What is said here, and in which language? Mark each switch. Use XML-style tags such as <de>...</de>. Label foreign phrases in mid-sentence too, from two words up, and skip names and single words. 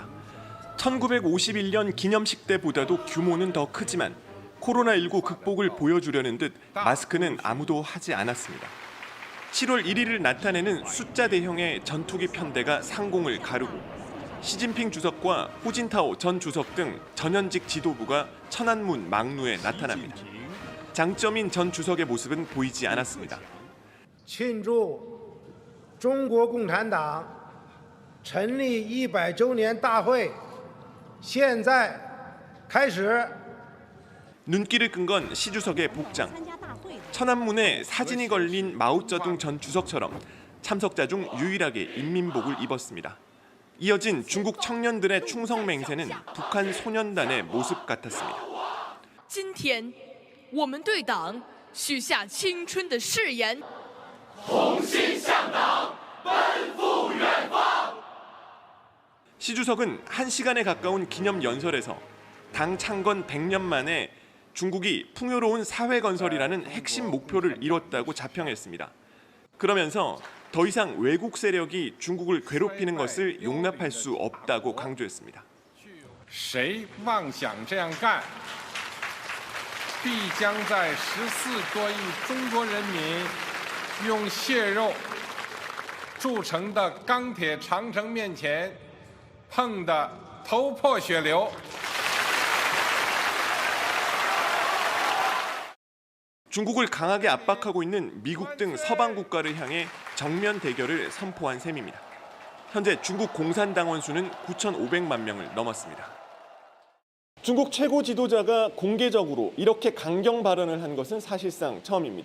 <ko>1951년 기념식 때보다도 규모는 더 크지만 코로나19 극복을 보여주려는 듯 마스크는 아무도 하지 않았습니다. 7월 1일을 나타내는 숫자 대형의 전투기 편대가 상공을 가르고 시진핑 주석과 호진타오 전 주석 등 전현직 지도부가 천안문 막루에 나타납니다. 장점인 전 주석의 모습은 보이지 않았습니다.</ko> <zh>庆祝中国共产党成立100周年大会现在开始</zh> <ko>눈길을 끈 건 시 주석의 복장. 천안문에 사진이 걸린 마오쩌둥 전 주석처럼 참석자 중 유일하게 인민복을 입었습니다. 이어진 중국 청년들의 충성 맹세는 북한 소년단의 모습 같았습니다.</ko> <zh>今天我们对党许下青春的誓言同心向党奔赴远方</zh> <ko>시 주석은 1시간에 가까운 기념 연설에서 당 창건 100년 만에 중국이 풍요로운 사회 건설이라는 핵심 목표를 이뤘다고 자평했습니다. 그러면서 더 이상 외국 세력이 중국을 괴롭히는 것을 용납할 수 없다고 강조했습니다.</ko> <zh>谁妄想这样干必将在14多亿中国人民用血肉铸成的钢铁长城面前碰得头破血流</zh> <ko>중국을 강하게 압박하고 있는 미국 등 서방 국가를 향해 정면 대결을 선포한 셈입니다. 현재 중국 공산당원 수는 9,500만 명을 넘었습니다. 중국 최고 지도자가 공개적으로 이렇게 강경 발언을 한 것은 사실상 처음입니다.</ko>